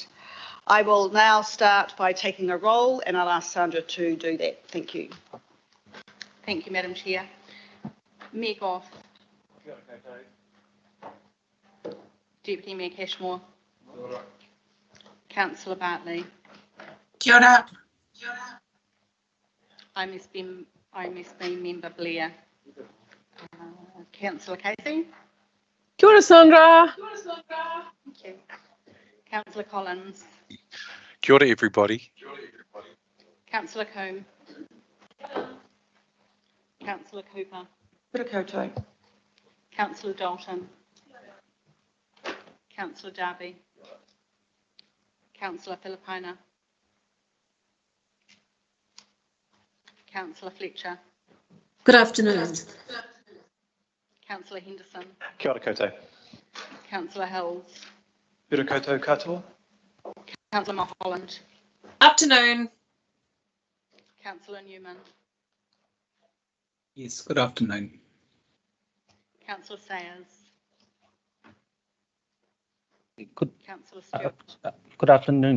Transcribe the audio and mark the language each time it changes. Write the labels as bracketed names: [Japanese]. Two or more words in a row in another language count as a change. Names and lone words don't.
[English] I will now start by taking a roll, and I'll ask Sandra to do that. Thank you. Thank you, Madam Chair. Mayor Goff. Deputy Mayor Cashmore. Councillor Bartley. [Māori] Kia ora. [English] IMSB Member Blair. Councillor Casey. [Māori] Kia ora, Sandra. [English] Thank you. Councillor Collins. [Māori] Kia ora, [English] everybody. Councillor Coombe. Councillor Cooper. [Māori] Kia ora koutou. [English] Councillor Dalton. Councillor Darby. Councillor Filipina. Councillor Fletcher. Good afternoon. Councillor Henderson. [Māori] Kia ora koutou. [English] Councillor Hills. [Māori] Kia ora koutou katoa. [English] Councillor Mulholland. Afternoon. Councillor Newman. Yes, good afternoon. Councillor Sayers. Councillor Stewart. Good afternoon.